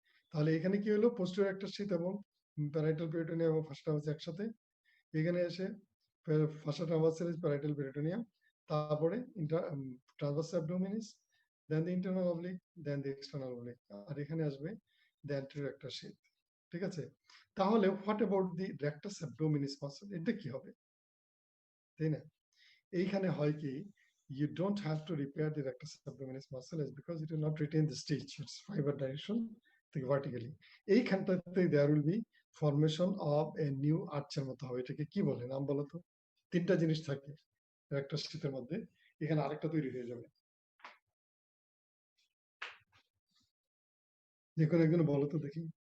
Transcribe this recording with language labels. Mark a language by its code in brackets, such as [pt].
[bn] তাহলে এখানে কি হলো, পোস্টেরিয়র রেক্টাস শীথ এবং প্যারাইটাল পেরিটোনিয়াম এবং ফাসা ট্রাভার্সালিস একসাথে, এখানে এসে ফাসা ট্রাভার্সালিস, প্যারাইটাল পেরিটোনিয়াম, তারপরে ট্রান্সভার্স অ্যাবডোমিনিস, দেন দি ইন্টারনাল অবলিক, দেন দি এক্সটার্নাল অবলিক, আর এখানে আসবে দি অ্যান্টেরিয়র রেক্টাস শীথ। ঠিক আছে? তাহলে [en] what about [bn] the rectus abdominis muscle, এটা কি হবে, তাই না? এইখানে হয় কি, [en] you don't have to repair the rectus abdominis muscle is because it will not retain the stitch, its fiber direction vertically. [bn] এইখানটাতে [en] there will be formation of a new arch [bn] এর মতো হবে। এটাকে কি বলে, নাম বলো তো? তিনটা জিনিস থাকে রেক্টাস শীথের মধ্যে, এখানে আরেকটা তৈরি হয়ে যাবে। যে কোনো একজন বলো তো দেখি।